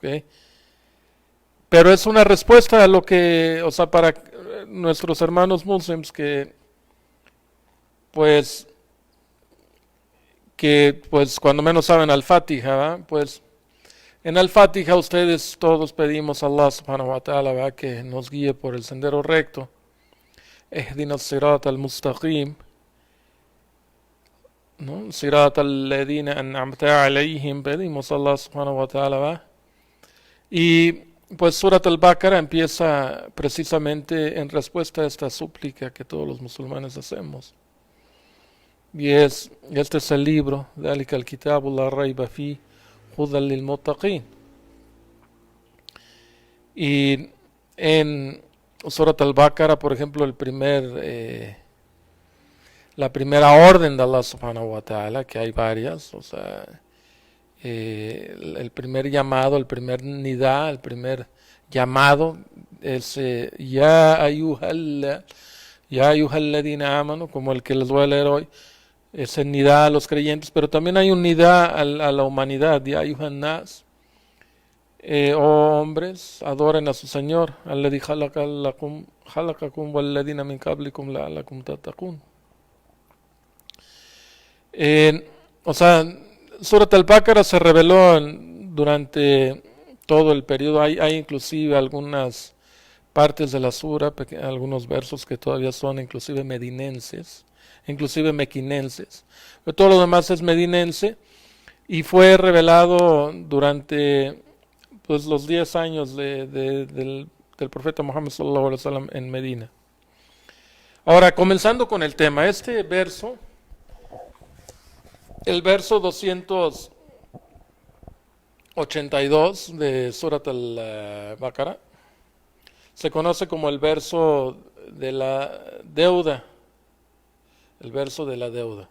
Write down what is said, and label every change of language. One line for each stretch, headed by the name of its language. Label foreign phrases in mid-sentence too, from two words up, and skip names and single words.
Spanish: Pero es una respuesta a lo que, o sea, para nuestros hermanos muslims que pues cuando menos saben al-Fatiha, ¿verdad? Pues en al-Fatiha ustedes todos pedimos a
Arabic: الله سبحانه وتعالى,
Spanish: ¿verdad?, que nos guíe por el sendero recto.
Arabic: اهدنا صراط المستقيم, ¿no? صراط الذين أنعمت عليهم,
Spanish: pedimos a
Arabic: الله سبحانه وتعالى,
Spanish: ¿verdad? Y pues Surat al-Baqarah empieza precisamente en respuesta a esta súplica que todos los musulmanes hacemos. Y este es el libro,
Arabic: ذَلِكَ الْكِتَابُ لَا رَيْبَ فِيهِ هُدًى لِلْمُتَّقِينَ.
Spanish: Y en Surat al-Baqarah, por ejemplo, la primera orden de
Arabic: الله سبحانه وتعالى,
Spanish: que hay varias, o sea, el primer llamado, el primer nida, el primer llamado es
Arabic: يا أيها الذين آمنوا,
Spanish: como el que les voy a leer hoy, es el nida a los creyentes, pero también hay un nida a la humanidad,
Arabic: يا أيها الناس,
Spanish: oh hombres, adoren a su Señor,
Arabic: الذي خلقكم والذين من قبلكم لعلكم تتقون.
Spanish: O sea, Surat al-Baqarah se reveló durante todo el periodo. Hay inclusive algunas partes de la sura, algunos versos que todavía son inclusive medinenses, inclusive mequinenses. Pero todo lo demás es medinense y fue revelado durante pues, los 10 años del profeta Muhammad
Arabic: صلى الله عليه وسلم
Spanish: en Medina. Ahora, comenzando con el tema, este verso, el verso 282 de Surat al-Baqarah se conoce como el verso de la deuda, el verso de la deuda.